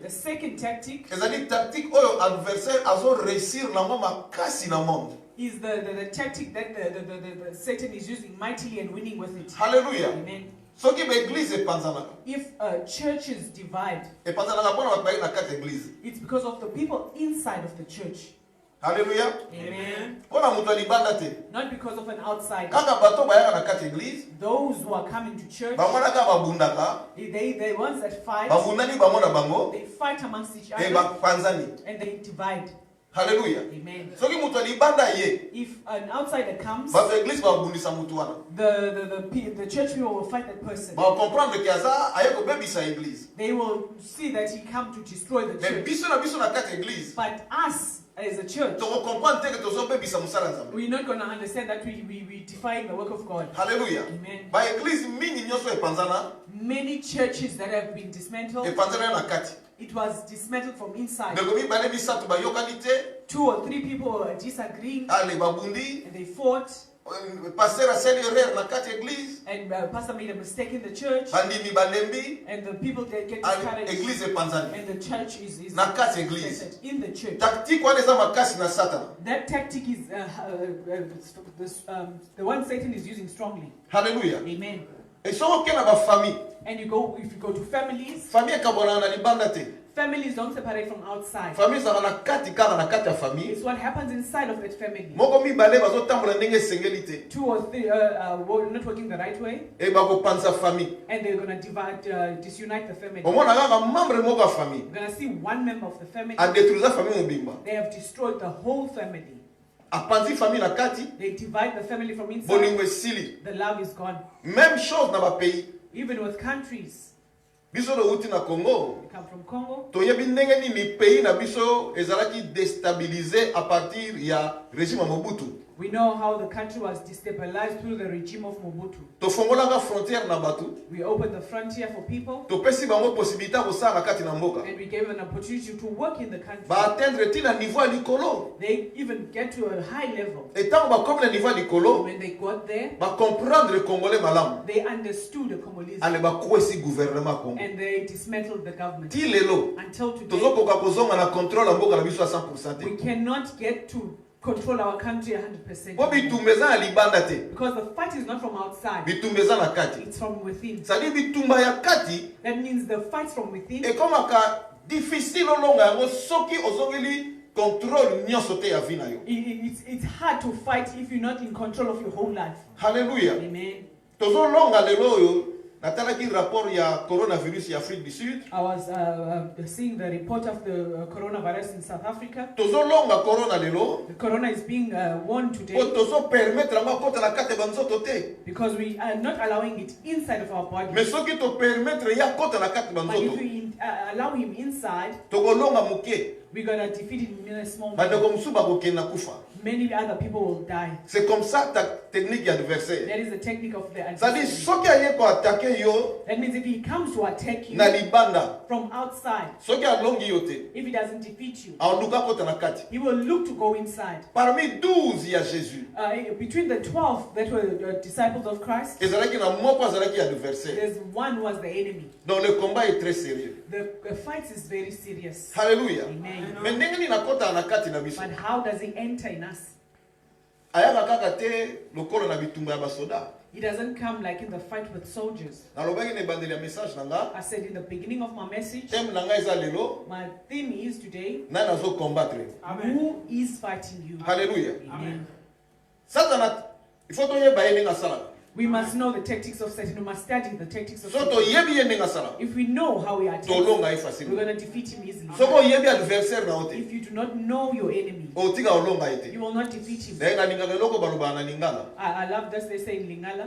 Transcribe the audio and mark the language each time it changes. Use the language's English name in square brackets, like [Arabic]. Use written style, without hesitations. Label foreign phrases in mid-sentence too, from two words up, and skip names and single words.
[English] The second tactic [Lingala] Ezali tactique oyo adversaire azo réussir nango makasi na monde. [English] is the tactic that the Satan is using mightily and winning with it. Hallelujah. Amen. [Lingala] Soki ba église epanzanaka. [English] If churches divide, [Lingala] Epanzanaka pona bato baye na kati église. [English] it's because of the people inside of the church. Hallelujah. Amen. [Lingala] Pona mutu alibanda te. [English] Not because of an outsider. [Lingala] Kaka bato bayaka na kati église. [English] Those who are coming to church, [Lingala] Bango naka babundaka. [English] they ones that fight, [Lingala] Bafundani bango na bango. [English] they fight amongst each E other [Lingala] bapanzani. [English] and they divide. Hallelujah. Amen. [Lingala] Soki mutu alibanda ye. [English] If an outsider comes, [Lingala] Bato église babundisa mutu wana. [English] the church people will fight that person. [Lingala] Ba comprendre que aza aye kobebisa église. [English] They will see that he come to destroy the [Lingala] Mais [English] church. [Lingala] biso na kati église. [English] But us as a church, [Lingala] Toko comprendre te que tozobebisa musala nzambe. [English] we're not going to understand that we defying the work of God. Hallelujah. Amen. [Lingala] Ba église mingi nyonso epanzana. [English] Many churches that have been dismantled, [Lingala] Epanzana na kati. [English] it was dismantled from inside. [Lingala] Ndeko mibale misato bayokani te. [English] 2 or 3 people were disagreeing [Lingala] Ale babundi. [English] and they fought. [Lingala] Pasteur asali erreur na kati église. [English] And pastor made a mistake in the church, [Lingala] Bandimi balembi. [English] and the people that get [Lingala] Ale [English] discouraged, [Lingala] église epanzani. [English] and the church is [Lingala] Na kati église. [English] scattered in the church. [Lingala] Tactique wana eza makasi na Satan. [English] That tactic is the one Satan is using strongly. Hallelujah. Amen. [Lingala] Et soko ke na ba famille. [English] And if you go to families, [Lingala] Famille ekabona na libanda te. [English] families don't separate from outside. [Lingala] Famille ezalaka na kati kaka na kati ya famille. [English] It's what happens inside of that family. [Lingala] Moko mibale bazotambola ndenge esengeli te. [English] 2 or 3 not working the right way, [Lingala] E bakopanza famille. [English] and they're going to disunite the family. [Lingala] Omona kaka membre moko ya famille. [English] You're going to see one member of the family, [Lingala] Adétruisa famille mobimba. [English] they have destroyed the whole family. [Lingala] Apanzi famille na kati. [English] They divide the family from [Lingala] Bolingo [English] inside. [Lingala] esili. [English] The love is gone. [Lingala] Même chose na ba pays. [English] Even with countries, [Lingala] Biso do uti na Congo. [English] We come from Congo. [Lingala] Toyebi ndenge nini pays na biso ezalaki [French] déstabilisé à partir [Lingala] ya régime Mobutu. [English] We know how the country was destabilized through the regime of Mobutu. [Lingala] Tofongolanga frontière na batu. [English] We opened the frontier for people. [Lingala] Topesi bango possibilité kosala kati na mboka. [English] And we gave them an opportunity to work in the country. [Lingala] Ba atteindre ti na niveau ya likolo. [English] They even get to a high level. [Lingala] Etango ba comme na niveau ya likolo. [English] When they got there, [Lingala] Ba comprendre le Congolais malamu. [English] they understood the Congolese. [Lingala] Ale ba kwesi gouvernement Congo. [English] And they dismantled the government. [Lingala] Ti lelo. [English] Until today, [Lingala] Tozokoka kozonga na contrôle ya mboka na biso à 100%. [English] we cannot get to control our country 100%. [Lingala] Po bitumba eza na libanda te. [English] Because the fight is not from outside. [Lingala] Bitumba eza na kati. [English] It's from within. [French] C'est-à-dire [Lingala] bitumba ya kati [English] That means the fight from within. [Lingala] ekomaka difficile olonga yango soki ozongeli contrôle nyonso te ya vie na yo. [English] It's hard to fight if you're not in control of your whole life. Hallelujah. Amen. [Lingala] Tozolonga lelo oyo natalaki rapport ya coronavirus ya Afrique du Sud. [English] I was seeing the report of the coronavirus in South Africa. [Lingala] Tozolonga corona lelo [English] The corona is being warned [Lingala] po [English] today [Lingala] tozo permettre yango akota na kati ya banzoto te. [English] because we are not allowing it inside of our body. [Lingala] Mais soki to permettre ya akota na kati ya [English] But if [Lingala] banzoto [English] we allow him inside, [Lingala] tokolonga moke [English] we're going to defeat him in a small [Lingala] bandeko [English] manner. [Lingala] mosusu bakokenda kufa. [English] Many other people will die. [French] C'est comme ça ta technique ya adversaire. [English] That is the technique of the [French] C'est-à-dire [English] adversary. [Lingala] soki aye ko attaquer yo [English] That means if he comes to attack you [Lingala] na libanda, [English] from outside, [Lingala] soki alongi yo te, [English] if he doesn't defeat you, [Lingala] aluka kota na kati. [English] he will look to go inside. [Lingala] Parmi 12 ya Jésus, [English] Between the 12 that were disciples of Christ, [Lingala] ezalaki na moko azalaki adversaire. [English] there's one who was the enemy. [French] Donc le combat est très sérieux. [English] The fight is very serious. Hallelujah. Amen. [Lingala] Mais ndenge nini nakota na kati na biso? [English] But how does he enter in us? [Lingala] Ayaka kaka te lokolo na bitumba ya basoda. [English] He doesn't come like in the fight with soldiers. [Lingala] Nalobaki na ebandeli ya message na nga, [English] I said in the beginning of my message, [Lingala] thème na nga eza lelo, [English] my theme is today, [Lingala] nani azo combattre. [English] who is fighting you? Hallelujah. Amen. [Lingala] Satana, [French] il faut [Lingala] toyeba ye ndenge asalaka. [English] We must know the tactics of Satan. We must study the tactics of So Satan. [Lingala] toyebi ye ndenge asalaka, [English] If we know how we attack, [Lingala] tolonga ye [English] we're [Lingala] facilement. [English] going to defeat him easily. [Lingala] Soko oyebi adversaire na yo te, [English] If you do not know your enemy, [Lingala] otika olonga ye te. [English] you will not defeat him. [Lingala] Naye nalingaka eloko balobaka na lingala. [English] I love this they say in Lingala.